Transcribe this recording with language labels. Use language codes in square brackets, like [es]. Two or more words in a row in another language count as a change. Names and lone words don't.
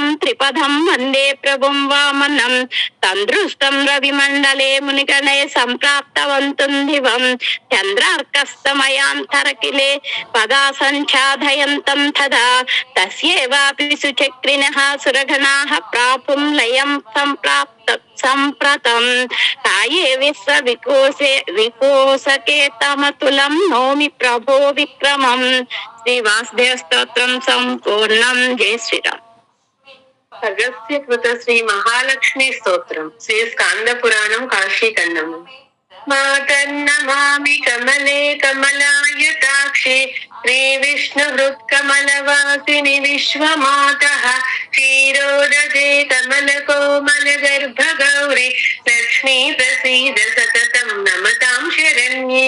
[sa] त्रिपदं वन्दे प्रभुं वामनं तं दृष्टं रविमण्डले मुनिगणे सम्प्राप्तवन्तं दिवं चन्द्रार्कस्तमयान्तरकिले पदा सञ्चादयन्तं तदा तस्यैवापि सुचक्रिणः सुरगणाः प्रापुं लयं सम्प्रतं काये विकोसके तमतुलं नौमि प्रभो विक्रमं श्री वासुदेव स्तोत्रं संपूर्णं। जय श्रीराम। [te] అగస్త్య కృత శ్రీ మహాలక్ష్మి స్తోత్రం శ్రీ స్కాంద పురాణం కాశీఖండము. [sa] మాతన్నమామి కమలే కమలాయతాక్షే శ్రీ విష్ణు హృత్కమలవాసిని విశ్వమాతః క్షీరోదజే కమల కోమల గర్భ గౌరి లక్ష్మీ ప్రసీద సతతం నమతాం శరణ్యే.